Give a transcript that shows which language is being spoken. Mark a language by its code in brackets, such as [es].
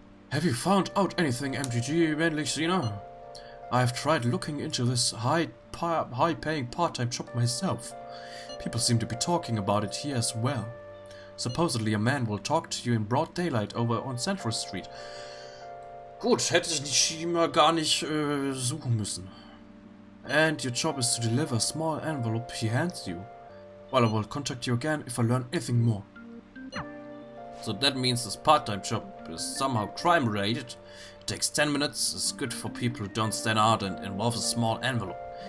[en] Have you found out anything, MTG Männlich-Sina? I've tried looking into this high-paying part-time job myself. People seem to be talking about it here as well. Supposedly a man will talk to you in broad daylight over on Central Street. [de] Gut, hätte ich Nishima gar nicht suchen müssen. [en] And your job is to deliver a small envelope he hands you. Well, I will contact you again if I learn anything more. So that means this part-time job is somehow crime-related. It takes 10 minutes, is good for people who don't stand out and involves a small envelope.